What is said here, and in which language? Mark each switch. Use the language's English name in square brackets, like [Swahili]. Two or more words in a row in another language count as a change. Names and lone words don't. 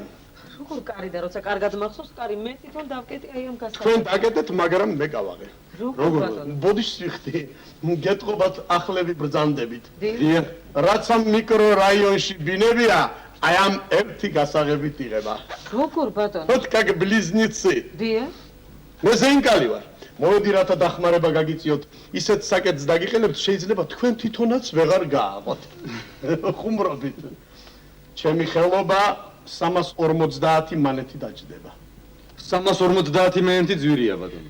[Georgian] როგორ კარიდან, როცა კარგად მახსოვს, კარი მე თვითონ დავკეტი აი ამ გასაგებად. თქვენ დაგეტეთ, მაგრამ მე გავაღე. როგორ? ბოდიშს ვიხდი. გეტყობათ ახლები ბრძანდებით. დიახ. რაც ამ მიკრორაიონში ბინებია, აი ამ ერთი გასაღებით იღება. როგორ ბატონო? [Russian] Вот как близнецы. [Georgian] დიახ. მე ზენკალი ვარ. მოვედი რათა დახმარება გაგიწიოთ. ისეთ საკეთს დაგიყენებთ, შეიძლება თქვენ თვითონაც ვეღარ გააღვათ. ხუმრობით. ჩემი ხელობა 350 მანეთი დაჭდება. 350 მანეთი ძვირია ბატონო.